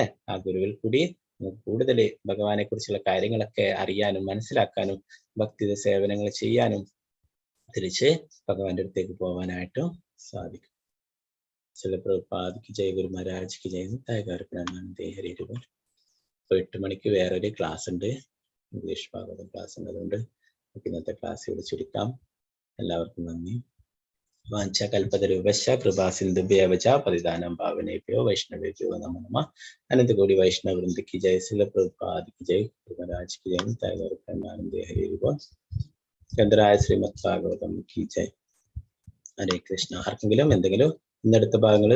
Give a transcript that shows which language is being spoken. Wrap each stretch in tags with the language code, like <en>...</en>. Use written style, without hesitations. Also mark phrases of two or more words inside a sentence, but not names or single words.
<ml>ആ ഗുരുവിൽ കൂടി നമുക്ക് കൂടുതൽ ഭഗവാനെ കുറിച്ചുള്ള കാര്യങ്ങളൊക്കെ അറിയാനും മനസ്സിലാക്കാനും ഭക്തി സേവനങ്ങൾ ചെയ്യാനും തിരിച്ച് ഭഗവാന്റെ അടുത്തേക്ക് പോകാനായിട്ടും സാധിക്കും. ചില പ്രഭുപാദിക്ക് ജയ, ഗുരു മഹാരാജ്ക്ക് ജയ, ഹരി. ഇപ്പൊ 8 മണിക്ക് വേറൊരു ക്ലാസ് ഉണ്ട്, ഇംഗ്ലീഷ് ഭാഗവതം ക്ലാസ് ഉണ്ട്. അതുകൊണ്ട് ഇന്നത്തെ ക്ലാസ് ഇവിടെ ചുരുക്കാം. എല്ലാവർക്കും നന്ദി.</ml> <sa>वाञ्छा कल्पतरुभ्यश्च कृपा सिन्धुभ्यश्च पतितानां पावनेभ्यो वैष्णवेभ्यो नमो नमः.</sa> <ml>അനന്തകോടി വൈഷ്ണവ വൃന്ദയ്ക്ക് ജയ, ശില പ്രഭുപാദിക്ക് ജയ, ഗുരു മഹാരാജ്ക്ക് ജയ, ഹരി. ഗന്ധരായ ശ്രീമദ് ഭാഗവതം</ml> <hi>की जय.</hi> <ml>ഹരേ കൃഷ്ണ. ആർക്കെങ്കിലും എന്തെങ്കിലും ഇന്നടുത്ത ഭാഗങ്ങൾ</ml>